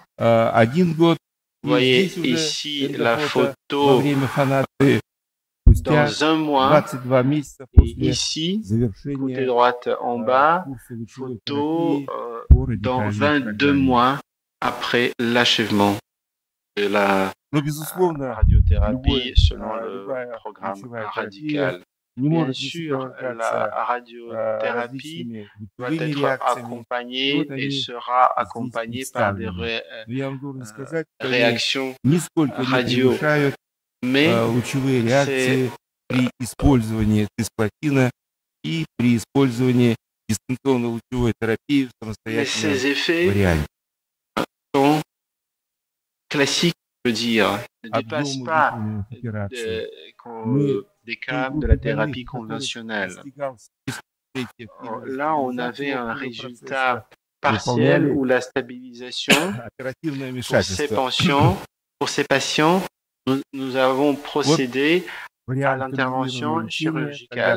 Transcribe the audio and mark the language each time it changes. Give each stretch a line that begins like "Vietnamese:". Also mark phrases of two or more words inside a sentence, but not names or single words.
French: Vous voyez ici la photo dans un mois, et ici, côté droite en bas, photo dans 22 mois après l'achèvement de la radiothérapie selon le programme radical. Bien sûr, la radiothérapie doit être accompagnée et sera accompagnée par des réactions radio. Mais
Russian: реакции при использовании цисплатина и при использовании дистанционно-лучевой терапии в самостоятельном варианте.
French: Sont classiques, je veux dire, ne dépassent pas des cas de la thérapie conventionnelle. Là, on avait un résultat partiel où la stabilisation pour ces patients, nous avons procédé à l'intervention chirurgicale.